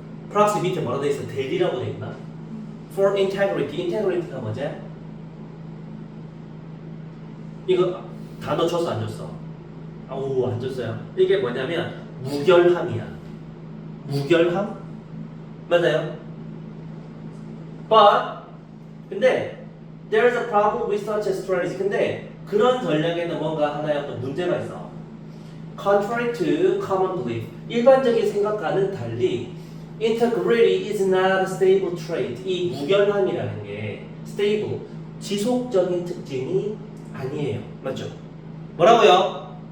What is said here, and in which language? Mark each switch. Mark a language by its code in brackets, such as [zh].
[ko] proxy 밑에 뭐라 돼 있어? 대리라고 돼 있나? [en] for integrity. [ko] integrity가 뭐지? 이거 단어 줬어 안 줬어? 아우 안 줬어요. 이게 뭐냐면 무결함이야. 무결함? 맞아요? [en] But [ko] 근데 [en] there's a problem with such a strategy. [ko] 근데 그런 전략에는 뭔가 하나의 어떤 문제가 있어. [en] Contrary to common belief. [ko] 일반적인 생각과는 달리 [en] integrity is not a stable trait. [ko] 이 무결함이라는 게 stable, 지속적인 특징이 아니에요. 맞죠? 뭐라고요?